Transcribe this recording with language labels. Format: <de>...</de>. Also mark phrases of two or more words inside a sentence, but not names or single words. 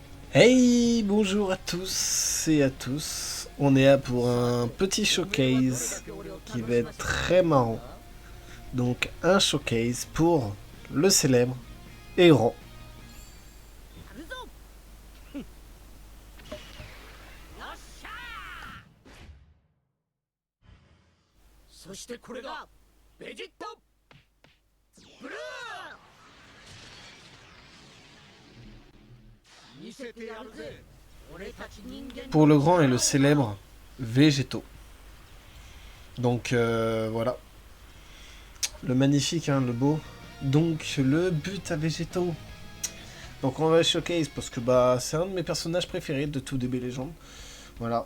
<fr>Hey, bonjour à tous et à tous. On est là pour un petit showcase qui va être très marrant. Donc un showcase pour le célèbre héros.</fr> <ja>やるぞよっしゃそしてこれがベジットブルー見せてやるぜ俺たち人間</ja> <fr>Pour le grand et le célèbre Végétaux. Donc voilà. Le magnifique, hein, le beau. Donc le but à Végétaux. Donc on va le showcase parce que bah c'est un de mes personnages préférés de tout DB Legend. Voilà.</fr>